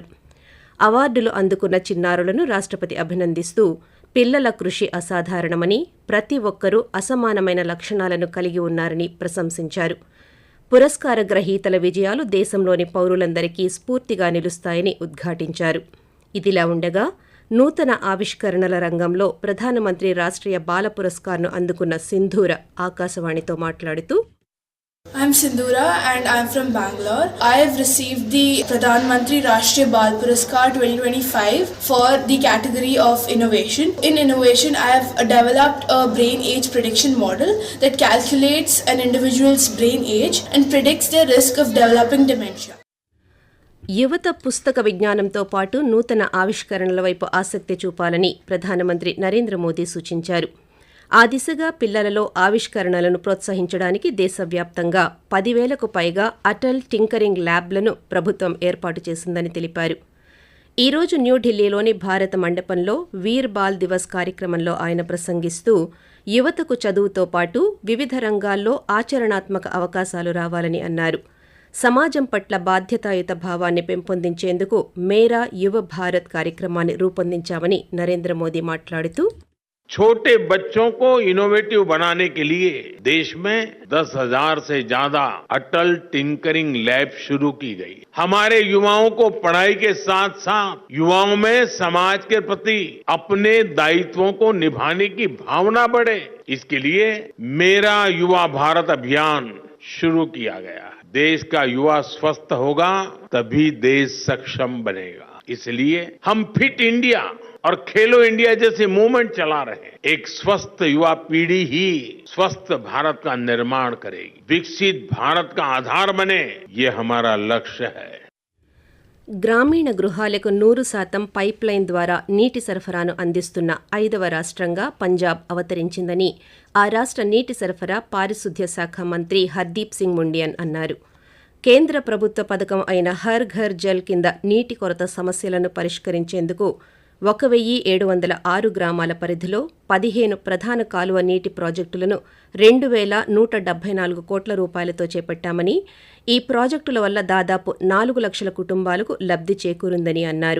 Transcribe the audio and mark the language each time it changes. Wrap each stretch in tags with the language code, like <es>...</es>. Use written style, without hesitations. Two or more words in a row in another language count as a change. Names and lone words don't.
<te>అవార్డులు అందుకున్న చిన్నారులను రాష్ట్రపతి అభినందిస్తూ పిల్లల కృషి అసాధారణమని, ప్రతి ఒక్కరూ అసమానమైన లక్షణాలను కలిగి ఉన్నారని ప్రశంసించారు. పురస్కార గ్రహీతల విజయాలు దేశంలోని పౌరులందరికీ స్ఫూర్తిగా నిలుస్తాయని ఉద్ఘాటించారు. ఇదిలా ఉండగా నూతన ఆవిష్కరణల రంగంలో ప్రధానమంత్రి రాష్ట్రీయ బాల పురస్కార్ను అందుకున్న సింధూర ఆకాశవాణితో మాట్లాడుతూ,</te> <en>I'm Sindhura and I'm from Bangalore. I have received the Pradhan Mantri Rashtriya Bal Puraskar 2025 for the category of innovation. In innovation, I have developed a brain age prediction model that calculates an individual's brain age and predicts their risk of developing dementia.</en> <te>యువత పుస్తక విజ్ఞానంతో పాటు నూతన ఆవిష్కరణల వైపు ఆసక్తి చూపాలని ప్రధానమంత్రి నరేంద్ర మోదీ సూచించారు. ఆ దిశగా పిల్లలలో ఆవిష్కరణలను ప్రోత్సహించడానికి దేశవ్యాప్తంగా 10,000కు పైగా అటల్ టింకరింగ్ ల్యాబ్లను ప్రభుత్వం ఏర్పాటు చేసిందని తెలిపారు. ఈరోజు న్యూఢిల్లీలోని భారత మండపంలో వీర్ బాల్ దివస్ కార్యక్రమంలో ఆయన ప్రసంగిస్తూ యువతకు చదువుతో పాటు వివిధ రంగాల్లో ఆచరణాత్మక అవకాశాలు రావాలని అన్నారు. సమాజం పట్ల బాధ్యతాయుత భావాన్ని పెంపొందించేందుకు మేరా యువ భారత్ కార్యక్రమాన్ని రూపొందించామని నరేంద్ర మోదీ మాట్లాడుతూ,</te> <hi>छोटे बच्चों को इनोवेटिव बनाने के लिए देश में 10,000 से ज्यादा अटल टिंकरिंग लैब शुरू की गई. हमारे युवाओं को पढ़ाई के साथ साथ युवाओं में समाज के प्रति अपने दायित्वों को निभाने की भावना बढ़े, इसके लिए मेरा युवा भारत अभियान शुरू किया गया है. देश का युवा स्वस्थ होगा तभी देश सक्षम बनेगा. इसलिए हम फिट इंडिया और खेलो इंडिया जैसे मूवमेंट चला रहे हैं. एक स्वस्थ युवा पीढ़ी ही स्वस्थ भारत का निर्माण करेगी, विकसित भारत का आधार बने, ये हमारा लक्ष्य है.</hi> <te>గ్రామీణ గృహాలకు 100% పైప్ లైన్ ద్వారా నీటి సరఫరాను అందిస్తున్న 5వ రాష్ట్రంగా పంజాబ్ అవతరించిందని ఆ రాష్ట్ర నీటి సరఫరా, పారిశుద్ధ్య శాఖ మంత్రి హర్దీప్ సింగ్ ముండియన్ అన్నారు. కేంద్ర ప్రభుత్వ పథకం అయిన హర్ ఘర్ జల్ కింద నీటి కొరత సమస్యలను పరిష్కరించేందుకు 1,706 గ్రామాల పరిధిలో 15 ప్రధాన కాలువ నీటి ప్రాజెక్టులను 2,174 కోట్ల రూపాయలతో చేపట్టామని, ఈ ప్రాజెక్టుల వల్ల దాదాపు 4 లక్షల కుటుంబాలకు లబ్ధి చేకూరిందని అన్నారు.</te>